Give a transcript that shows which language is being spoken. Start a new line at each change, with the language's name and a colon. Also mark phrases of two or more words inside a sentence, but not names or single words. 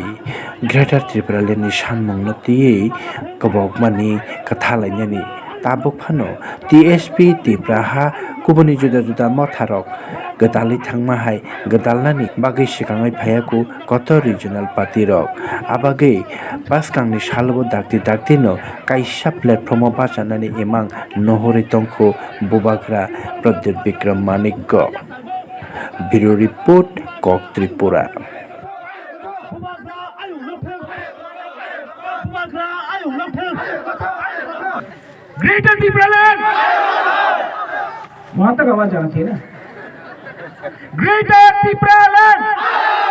Konkani: Greater Tripura Land ni sanmung no tiyi kobokmani kathalainani tabuk phano TSP Tripura ha kubuni juda juda motharok gedali thangmahai gedalnani bagui sikangai phayaku koto
English: regional party
Konkani: rok abagui baskangni salbo dakti no kaisa platform o bachanani emang nohori tongkho bubagra Pradyut Bikram Manikko Bureau Report Kok Tripura.
Hindi: ग्रेटर ट्रिपुरा लैंड वहां तक आवाज आना चाहिए ना ग्रेटर ट्रिपुरा लैंड